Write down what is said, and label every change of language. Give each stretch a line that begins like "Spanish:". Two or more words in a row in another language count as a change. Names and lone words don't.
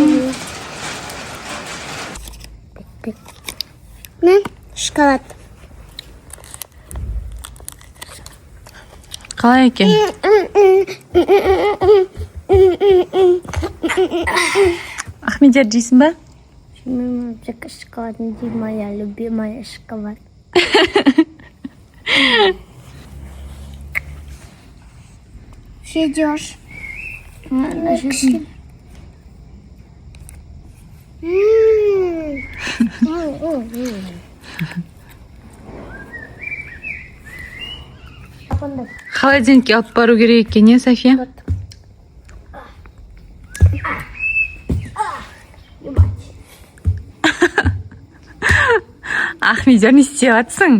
Azerbaijani: Ne? Şokolad.
Kazakh: Қалай екен? Ахмедияр жейсің ба? Шоколад,
Russian: не моя любимая шоколад. Что идешь?
Kazakh: Холодильникке алып бару керек екен, не, София? Ахмедияр, не істеп жатсың?